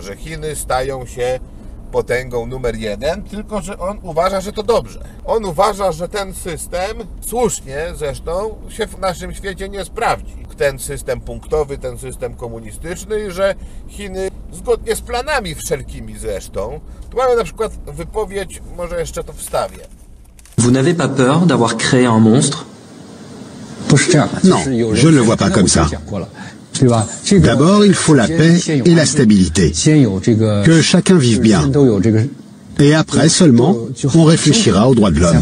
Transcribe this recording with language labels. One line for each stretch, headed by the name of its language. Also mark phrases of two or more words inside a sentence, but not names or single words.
Polish: Że Chiny stają się potęgą numer 1, tylko że on uważa, że to dobrze. On uważa, że ten system, słusznie zresztą, się w naszym świecie nie sprawdzi. Ten system punktowy, ten system komunistyczny i że Chiny, zgodnie z planami wszelkimi zresztą, tu mamy na przykład wypowiedź, może jeszcze to wstawię.
French: Vous n'avez pas peur d'avoir créé un monstre? Non, je ne le vois pas comme ça. D'abord, il faut la paix et la stabilité, que chacun vive bien. Et après seulement, on réfléchira aux droits de l'homme.